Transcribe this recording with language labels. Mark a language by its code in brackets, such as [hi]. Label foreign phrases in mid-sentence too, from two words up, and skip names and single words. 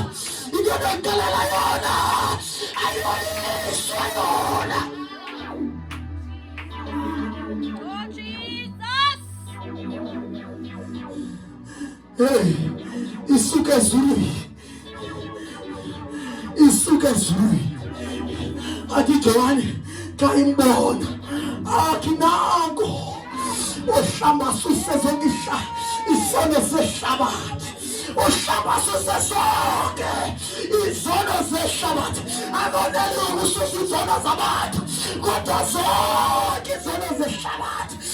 [xh] Into ndokuxelela yona ayoyiswa yona. Hey, isuka ezulwini. Isuka ezulwini. Athi John xa imbona athi nango uhlamba suse zonke izono zehlabathi, uhlamba suse zonke izono zehlabathi. Akoneli ukususa izono zabantu kodwa zonke izono zehlabathi.